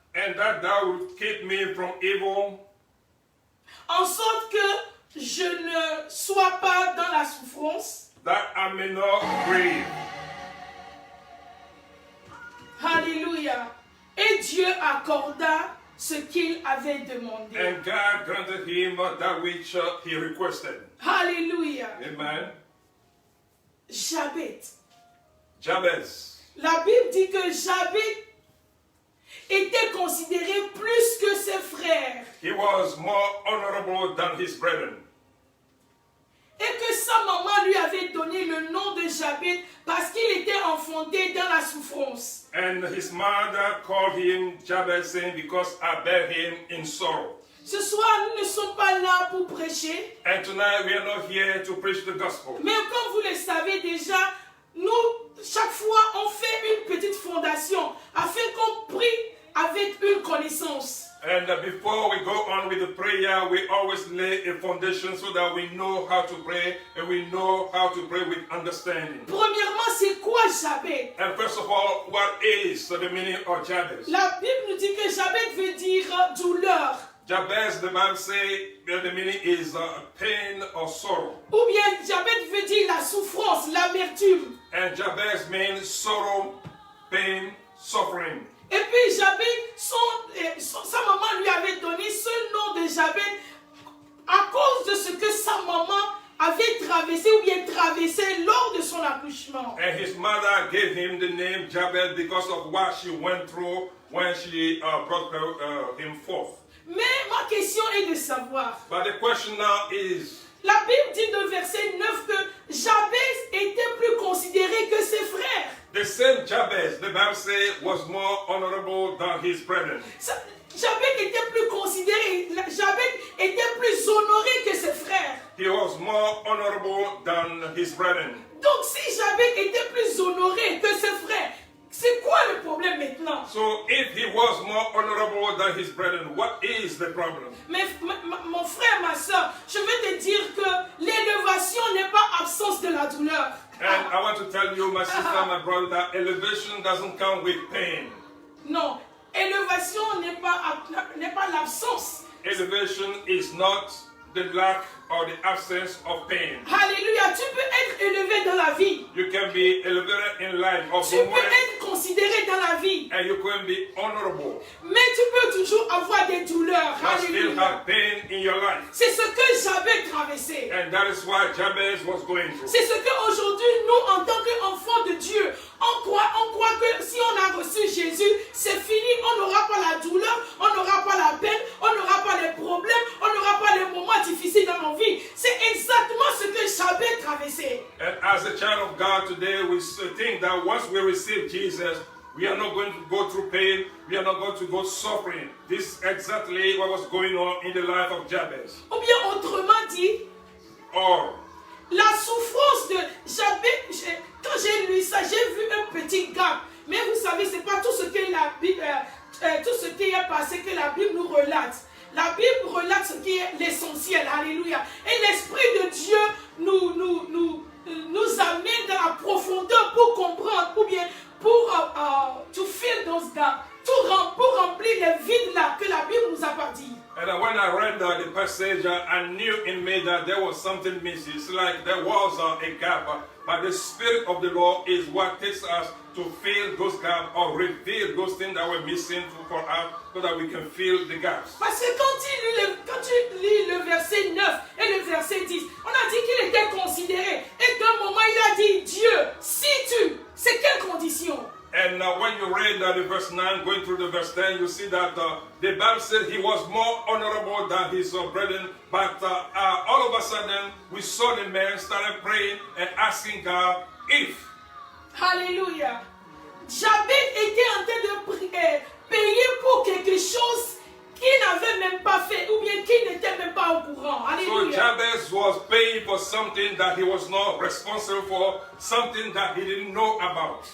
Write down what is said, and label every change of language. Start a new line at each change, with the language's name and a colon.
English: and that thou would keep me from evil,
French: en sorte que je ne sois pas dans la souffrance.
English: that I may not grieve. Alléluia.
French: Et Dieu accorda ce qu'il avait demandé.
English: And God granted him that which he requested. Alléluia. Amen. Jabez. Jabez.
French: La Bible dit que Jabez était considéré plus que ses frères.
English: He was more honorable than his brethren.
French: Et que sa maman lui avait donné le nom de Jabez parce qu'il était enfanté dans la souffrance.
English: And his mother called him Jabez, saying, because I bear him in sorrow.
French: Ce soir, nous ne sommes pas là pour prêcher.
English: And tonight we are not here to preach the gospel.
French: Mais comme vous le savez déjà, nous, chaque fois, on fait une petite fondation afin qu'on prie avec une connaissance.
English: And before we go on with the prayer, we always lay a foundation so that we know how to pray and we know how to pray with understanding.
French: Premièrement, c'est quoi Jabez?
English: And first of all, what is the meaning of Jabez?
French: La Bible nous dit que Jabez veut dire douleur.
English: Jabez, the Bible says the meaning is pain or sorrow.
French: Ou bien Jabez veut dire la souffrance, l'amertume.
English: And Jabez means sorrow, pain, suffering.
French: Et puis Jabez, sa maman lui avait donné ce nom de Jabez à cause de ce que sa maman avait traversé ou bien traversé lors de son accouchement.
English: And his mother gave him the name Jabez because of what she went through when she brought him forth.
French: Mais ma question est de savoir.
English: But the question now is,
French: La Bible dit dans verset 9 que Jabez était plus considéré que ses frères.
English: the same Jabez, the Bible says, was more honorable than his brethren.
French: Jabez était plus considéré, Jabez était plus honoré que ses frères.
English: He was more honorable than his brethren.
French: Donc si Jabez était plus honoré que ses frères, c'est quoi le problème maintenant?
English: So if he was more honorable than his brethren, what is the problem?
French: Mais mon frère, ma soeur, je veux te dire que l'élévation n'est pas absence de la douleur.
English: And I want to tell you, my sister, my brother, that elevation doesn't come with pain.
French: Non, élévation n'est pas l'absence.
English: Elevation is not the lack or the absence of pain.
French: Alléluia, tu peux être élevé dans la vie.
English: You can be elevated in life of
French: Tu
English: the
French: peux
English: way,
French: être considéré dans la vie.
English: and you can be honorable.
French: Mais tu peux toujours avoir des douleurs.
English: But still Alléluia. have pain in your life.
French: C'est ce que Jabez traversait.
English: And that is what Jabez was going through.
French: C'est ce qu'aujourd'hui, nous, en tant qu'enfants de Dieu, on croit que si on a reçu Jésus, c'est fini, on n'aura pas la douleur, on n'aura pas la peine, on n'aura pas les problèmes, on n'aura pas les moments difficiles dans nos vies. C'est exactement ce que Jabez traversait.
English: And as a child of God today, we think that once we receive Jesus, we are not going to go through pain, we are not going to go suffering. This is exactly what was going on in the life of Jabez.
French: Ou bien autrement dit,
English: all.
French: La souffrance de Jabez, quand j'ai lu ça, j'ai vu un petit gap. Mais vous savez, ce n'est pas tout ce que la Bible, tout ce qui est passé que la Bible nous relate. La Bible relate ce qui est l'essentiel. Alléluia. Et l'Esprit de Dieu nous amène dans la profondeur pour comprendre, ou bien pour
English: to fill those gaps,
French: pour remplir les vides là que la Bible nous a pas dit.
English: And when I read the passage, I knew in me that there was something missing. It's like there was a gap, but the Spirit of the Lord is what takes us to fill those gaps or reveal those things that were missing for us so that we can fill the gaps.
French: Parce que quand tu lis le verset 9 et le verset 10, on a dit qu'il était considéré. Et d'un moment, il a dit, Dieu, si tu, c'est quelle condition?
English: And when you read the verse 9, going through the verse 10, you see that the Bible says he was more honorable than his brethren. But all of a sudden, we saw the man started praying and asking God if. Alléluia.
French: Jabez était en train de payer pour quelque chose qu'il n'avait même pas fait ou bien qu'il n'était même pas au courant. Alléluia.
English: So Jabez was paying for something that he was not responsible for, something that he didn't know about.